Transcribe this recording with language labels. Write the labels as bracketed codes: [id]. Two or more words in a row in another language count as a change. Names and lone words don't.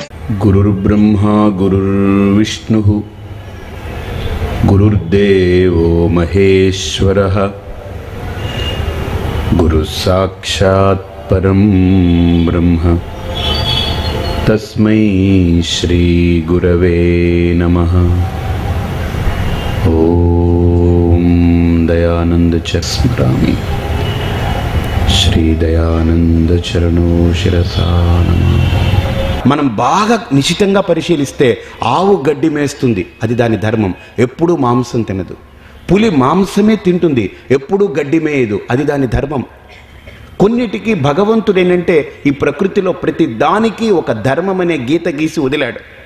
[sa] गुरुर्ब्रह्मा गुरुर्विष्णुः गुरुर्देवो महेश्वरः गुरुसाक्षात् परं ब्रह्म तस्मै श्री गुरवे नमः। ओम दयानंद स्मरामि श्री दयानंद चरणो शिरसा नमः। [te] మనం బాగా నిశితంగా పరిశీలిస్తే ఆవు గడ్డి మేస్తుంది, అది దాని ధర్మం, ఎప్పుడూ మాంసం తినదు. పులి మాంసమే తింటుంది, ఎప్పుడూ గడ్డి మేయదు, అది దాని ధర్మం. కొన్నిటికి భగవంతుడు ఏంటంటే ఈ ప్రకృతిలో ప్రతి దానికి ఒక ధర్మం అనే గీత గీసి వదిలాడు.